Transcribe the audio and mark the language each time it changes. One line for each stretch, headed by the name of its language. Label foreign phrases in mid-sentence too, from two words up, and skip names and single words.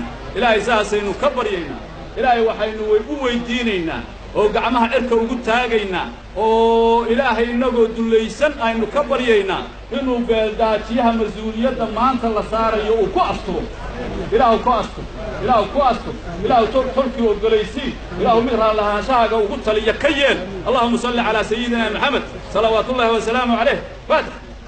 Somali: ilaahay saasaynu ka baryaynaa ilaahay waxaynu u weydiinaynaa oo gacmaha cirka ugu taagaynaa oo ilaahay inagoo dulaysan aynu ka baryaynaa inuu beeldaajiyaha mas'uuliyadda maanta la saarayo uu ku asturo ilaahu ku asturo ilaahu ku asturo ilaahu tolkii ogolaysi ilaahu mid raallahaanshahaga ugu taliya ka yeel
Arabic: اللهم صل على سيدنا محمد صلوات الله وسلامه عليه الفاتحة